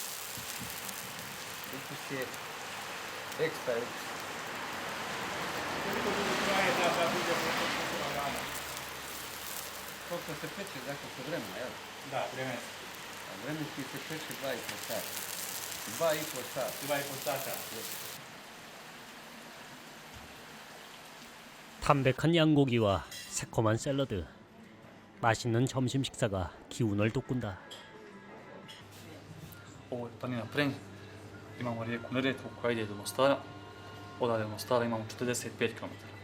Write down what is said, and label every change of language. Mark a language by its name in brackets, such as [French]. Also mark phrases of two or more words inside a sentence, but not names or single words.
[Bosnian] Ukus je ekstra ukus. Koliko dugo traje da bude protočna rana? Koliko se peče, dakle sa vremena, jel? Da, vremenski. A vremenski se peče 2,5 sata. 2,5 sata. 2,5 sata. [Korean] 담백한 양고기와 새콤한 샐러드, 맛있는 점심 식사가 기운을 돋군다. [Bosnian] Ovo je planina Prenj, imamo rijeku Neretvu koja ide do Mostara, odavde do Mostara imamo 45 km.